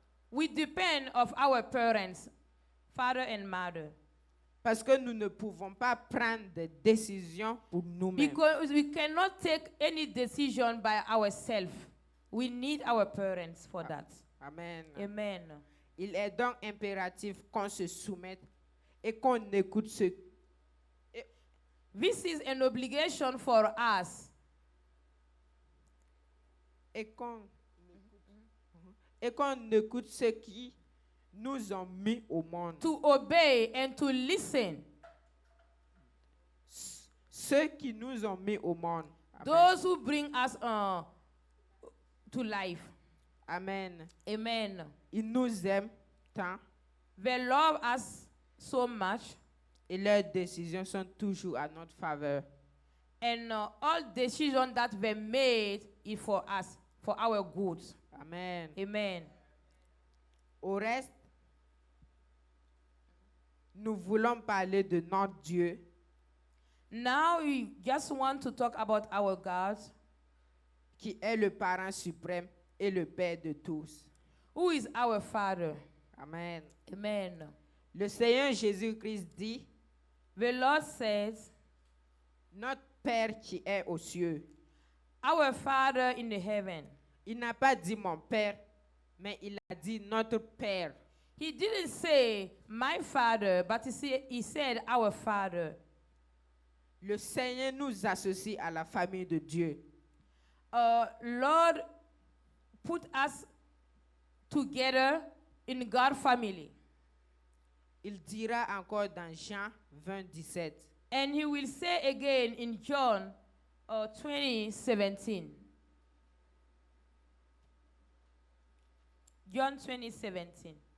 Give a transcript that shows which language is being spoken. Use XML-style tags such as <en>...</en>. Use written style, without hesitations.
<en>We depend of our parents, father and mother,</en> <fr>Parce que nous ne pouvons pas prendre des décisions pour nous-mêmes.</fr> <en>because we cannot take any decision by ourselves. We need our parents for that. Amen. Amen.</en> <fr>Il est donc impératif qu'on se soumette et qu'on écoute</fr> <en>This is an obligation for us</en> <fr>et qu'on écoute ceux qui nous ont mis au monde.</fr> <en>to obey and to listen.</en> <fr>Ceux qui nous ont mis au monde. Amen.</fr> <en>Those who bring us to life. Amen. Amen.</en> <fr>Ils nous aiment tant</fr> <en>They love us so much,</en> <fr>et leurs décisions sont toujours à notre faveur.</fr> <en>and all decisions that were made is for us, for our good. Amen. Amen.</en> <fr>Au reste, nous voulons parler de notre Dieu</fr> <en>Now we just want to talk about our God,</en> <fr>qui est le parent suprême et le Père de tous.</fr> <en>who is our Father. Amen. Amen.</en> <fr>Le Seigneur Jésus-Christ dit,</fr> <en>The Lord says,</en> <fr>notre Père qui est aux cieux.</fr> <en>our Father in the heaven.</en> <fr>Il n'a pas dit mon Père, mais il a dit notre Père.</fr> <en>He didn't say my Father, but he said our Father.</en> <fr>Le Seigneur nous associe à la famille de Dieu.</fr> <en>Lord put us together in God's family.</en> <fr>Il dira encore dans Jean 20, 17.</fr> <en>And he will say again in John 20:17. John 20:17.</en>